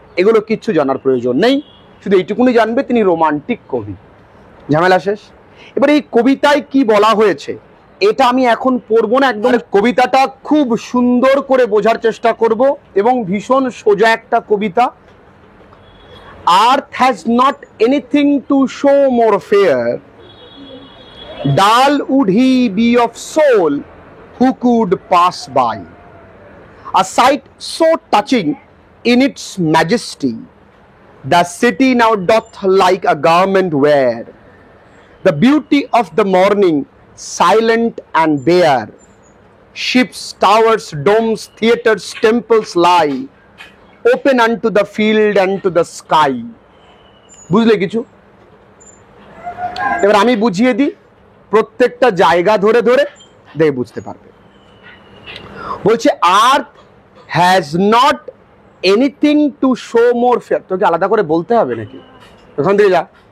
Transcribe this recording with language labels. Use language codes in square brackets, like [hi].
[bn] এগুলো কিচ্ছু জানার প্রয়োজন নেই, শুধু এইটুকুনি জানবে তিনি রোমান্টিক কবি। ঝামেলা শেষ। এবার এই কবিতায় কি বলা হয়েছে এটা আমি এখন পড়বো না, একদম কবিতাটা খুব সুন্দর করে বোঝার চেষ্টা করব, এবং ভীষণ সোজা একটা কবিতা। [en] Earth has not anything to show more fair, dull would he be of soul who could pass by. A sight so touching in its majesty, the city now doth like a garment wear. The beauty of the morning, silent and bare, ships, towers, domes, theatres, temples lie, open unto the field and to the sky. [bn] বুঝলে কিছু? এবার আমি বুঝিয়ে দিই, প্রত্যেকটা জায়গা ধরে ধরে দেখে বুঝতে পারবে। বলছে [en] Earth has not anything to show more fair. [bn] তোকে আলাদা করে বলতে হবে নাকি? ওখান থেকে যা।